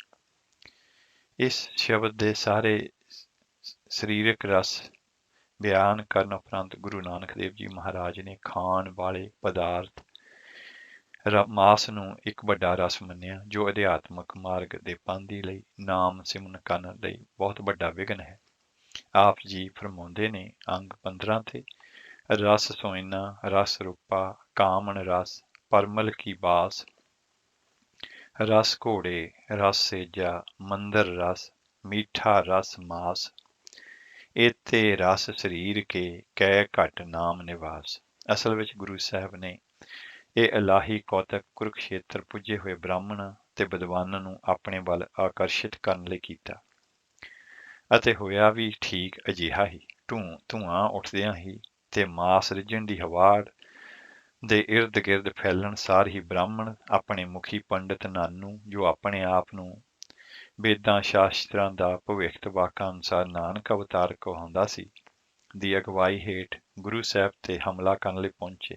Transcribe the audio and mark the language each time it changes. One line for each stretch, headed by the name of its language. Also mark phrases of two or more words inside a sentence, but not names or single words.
Punjabi: ਇਸ ਸ਼ਬਦ ਦੇ ਸਾਰੇ ਸਰੀਰਕ ਰਸ ਬਿਆਨ ਕਰਨ ਉਪਰੰਤ ਗੁਰੂ ਨਾਨਕ ਦੇਵ ਜੀ ਮਹਾਰਾਜ ਨੇ ਖਾਣ ਵਾਲੇ ਪਦਾਰਥ ਮਾਸ ਨੂੰ ਇੱਕ ਵੱਡਾ ਰਸ ਮੰਨਿਆ, ਜੋ ਅਧਿਆਤਮਕ ਮਾਰਗ ਦੇ ਪਾਂਧੀ ਲਈ ਨਾਮ ਸਿਮਰਨ ਕਰਨ ਲਈ ਬਹੁਤ ਵੱਡਾ ਵਿਘਨ ਹੈ। ਆਪ ਜੀ ਫਰਮਾਉਂਦੇ ਨੇ ਅੰਗ 15 ਤੇ ਰਸ ਸੋਇਨਾ ਰਸ ਰੂਪਾ ਕਾਮਨ ਰਸ ਪਰਮਲ ਕੀ ਬਾਸ। ਰਸ ਘੋੜੇ ਰਸ ਸੇਜਾ ਮੰਦਰ ਰਸ ਮੀਠਾ ਰਸ ਮਾਸ। ਏਤੇ ਰਸ ਸਰੀਰ ਕੇ ਕੈ ਘਟ ਨਾਮ ਨਿਵਾਸ। ਅਸਲ ਵਿੱਚ ਗੁਰੂ ਸਾਹਿਬ ਨੇ ਇਹ ਇਲਾਹੀ ਕੌਤਕ ਕੁਰੂਕਸ਼ੇਤਰ ਪੁੱਜੇ ਹੋਏ ਬ੍ਰਾਹਮਣ ਤੇ ਵਿਦਵਾਨਾਂ ਨੂੰ ਆਪਣੇ ਵੱਲ ਆਕਰਸ਼ਿਤ ਕਰਨ ਲਈ ਕੀਤਾ, ਅਤੇ ਹੋਇਆ ਵੀ ਠੀਕ ਅਜਿਹਾ ਹੀ। ਧੂਆਂ ਉੱਠਦਿਆਂ ਹੀ ਤੇ ਮਾਸ ਰਿੱਝਣ ਦੀ ਹਵਾੜ ਦੇ ਇਰਦ ਗਿਰਦ ਫੈਲਣ ਸਾਰ ਹੀ ਬ੍ਰਾਹਮਣ ਆਪਣੇ ਮੁਖੀ ਪੰਡਿਤ ਨਾਨੂ, ਜੋ ਆਪਣੇ ਆਪ ਨੂੰ ਵੇਦਾਂ ਸ਼ਾਸਤਰਾਂ ਦਾ ਭਵਿੱਖਤਵਾਕਾਂ ਅਨੁਸਾਰ ਨਾਨਕ ਅਵਤਾਰ ਕਹਾਉਂਦਾ ਸੀ, ਦੀ ਅਗਵਾਈ ਹੇਠ ਗੁਰੂ ਸਾਹਿਬ ਤੇ ਹਮਲਾ ਕਰਨ ਲਈ ਪਹੁੰਚੇ।